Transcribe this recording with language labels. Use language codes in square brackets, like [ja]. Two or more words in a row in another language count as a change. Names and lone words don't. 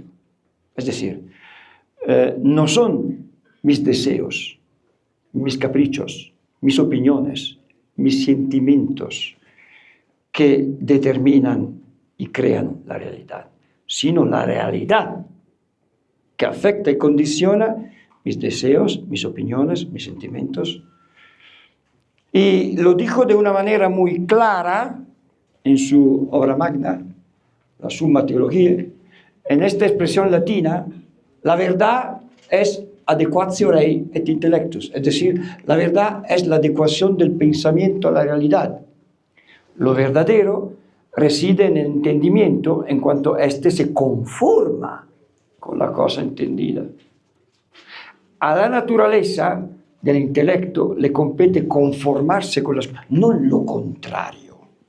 [es] Es decir, no son mis deseos, mis caprichos, mis opiniones, mis sentimientos que determinan y crean la realidad, sino la realidad que afecta y condiciona mis deseos, mis opiniones, mis sentimientos. Y lo dijo de una manera muy clara en su obra magna, la Summa Theologiae. En esta expresión latina, la verdad es [la] adequatio rei et intellectus, [es] es decir, la verdad es la adecuación del pensamiento a la realidad. Lo verdadero reside en el entendimiento en cuanto éste se conforma con la cosa entendida. A la naturaleza del intelecto le compete conformarse con las cosas, no lo contrario.